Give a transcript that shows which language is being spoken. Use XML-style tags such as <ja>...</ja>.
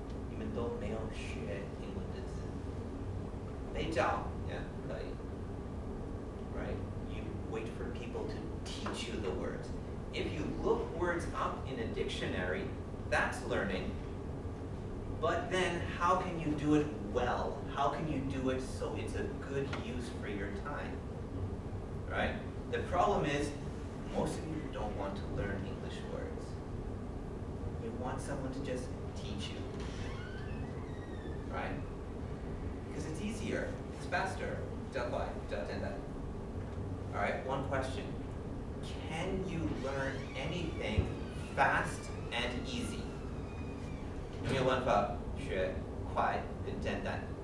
<zh>你们都没有学英文的字。没教 yeah, 可以 right?</zh> <en>You wait for people to teach you the words. If you look words up in a dictionary, that's learning. But then how can you do it well? How can you do it so it's a good use for your time? Right? The problem is, most of you don't want to learn English words. You want someone to just teach you. Right? Because it's easier, it's faster.</en> <zh>比较快，比较简单.</zh> <en>Alright, one question. Can you learn anything fast and easy?</en> <zh>有没有办法学快跟简单？</zh>